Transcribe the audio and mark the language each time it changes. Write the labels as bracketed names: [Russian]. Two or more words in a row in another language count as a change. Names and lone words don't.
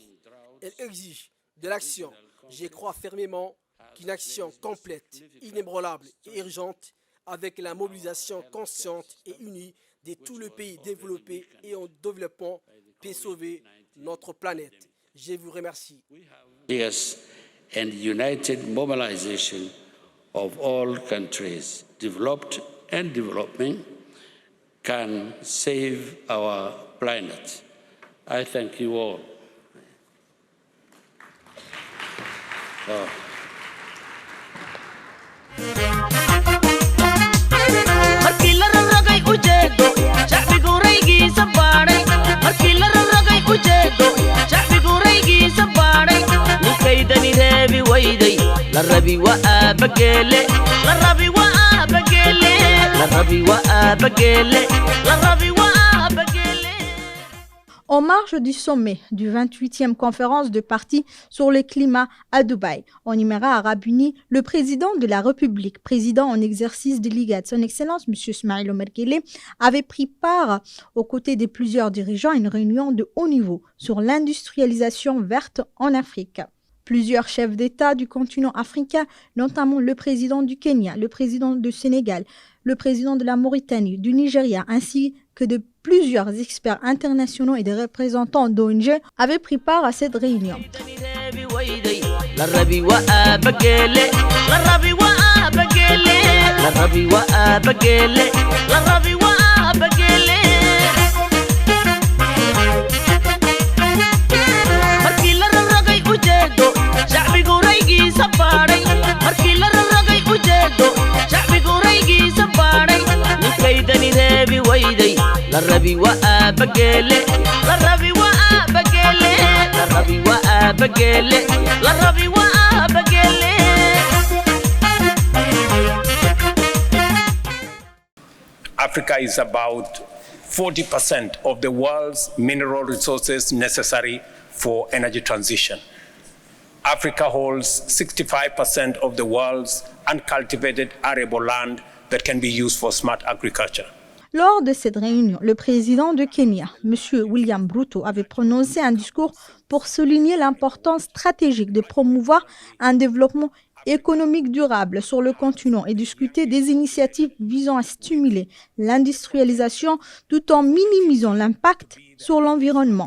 [French] Elle exige de l'action. Je crois fermement qu'une action complète, inébranlable et urgente, avec la mobilisation consciente et unie de tous les pays développés et en développement, peut sauver notre planète. Je vous remercie. [English] Yes, and united mobilization of all countries, developed and developing, can save our planet. I thank you all. [Somali] markii la raragay ujeedo shacbigu raygiisa baadhay markii la raragay ujeedo shacbigu raygiisa baadhay ninkaydani reebi wayday la rabi wa abagele la rabi wa abagele la rabi wa abagele la rabi wa abagele. [French] En marge du sommet du 28e conférence de parties sur le climat à Dubaï, en Émirats arabes unis, le président de la République, président en exercice de l'IGAD, son Excellence M. Ismaïl Omar Guelleh, avait pris part, aux côtés de plusieurs dirigeants, à une réunion de haut niveau sur l'industrialisation verte en Afrique. Plusieurs chefs d'État du continent africain, notamment le président du Kenya, le président du Sénégal, le président de la Mauritanie, du Nigeria, ainsi que de plusieurs experts internationaux et des représentants d'ONG avaient pris part à cette réunion. [Somali] La rabi wa abagele la rabi wa abagele la rabi wa abagele la rabi wa abagele. Markii la raragay ujeedo shacbigu raygiisa baadhay markii la raragay ujeedo shacbigu raygiisa baadhay ninkaydani reebi wayday la rabi wa abagele la rabi wa abagele la rabi wa abagele la rabi wa abagele. [English] Africa is about 40% of the world's mineral resources necessary for energy transition. Africa holds 65% of the world's uncultivated arable land that can be used for smart agriculture. [French] Lors de cette réunion, le président de Kenya, M. William Ruto, avait prononcé un discours pour souligner l'importance stratégique de promouvoir un développement économique durable sur le continent et discuter des initiatives visant à stimuler l'industrialisation tout en minimisant l'impact sur l'environnement.